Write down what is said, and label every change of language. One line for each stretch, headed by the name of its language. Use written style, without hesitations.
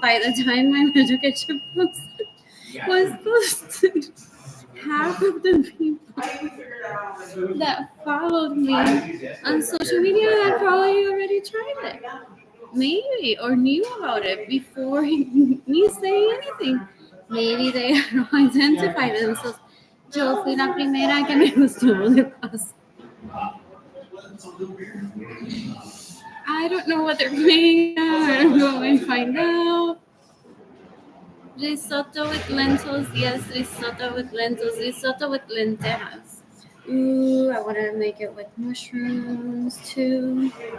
English: By the time my Mayo Ketchup was posted, half of the people that followed me on social media had probably already tried it. Maybe, or knew about it before me saying anything. Maybe they don't identify themselves.
Spanish: Yo fui la primera que me gustó de paso.
English: I don't know what they're playing now. I don't know when to find out. Risotto with lentils. Yes, risotto with lentils. Risotto with lentejas. Ooh, I want to make it with mushrooms too.